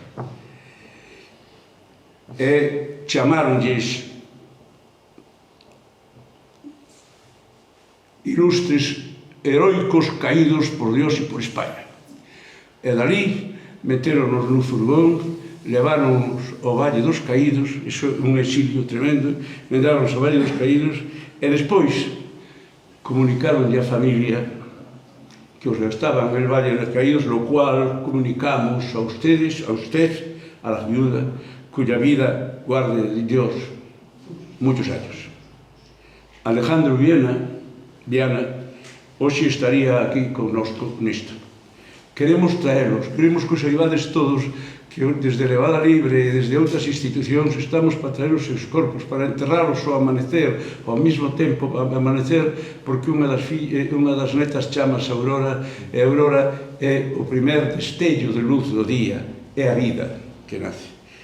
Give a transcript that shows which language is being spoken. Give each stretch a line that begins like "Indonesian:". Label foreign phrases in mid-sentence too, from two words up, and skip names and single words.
Galician: E chamáronlles ilustres heroicos caídos por Dios e por España. E dali metéronos no furgón, leváronos ao Valle dos Caídos, iso é un exilio tremendo, leváronos ao Valle dos Caídos, e despois comunicaronlle a familia que os estaban
Spanish: en el
Galician: Valle dos Caídos,
Spanish: lo cual comunicamos a ustedes, a la viuda, cuya vida guarde Dios muchos años.
Galician: Alejandro Viana, hoxe estaría aquí connosco nisto. Queremos traelos, queremos que os ayudades todos, que desde Levada Libre e desde outras institucións estamos para traer os seus corpos, para enterralos ao amanecer, ao mesmo tempo amanecer, porque unha das netas chamas Aurora, e Aurora é o primer destello de luz do día, é a vida que nace.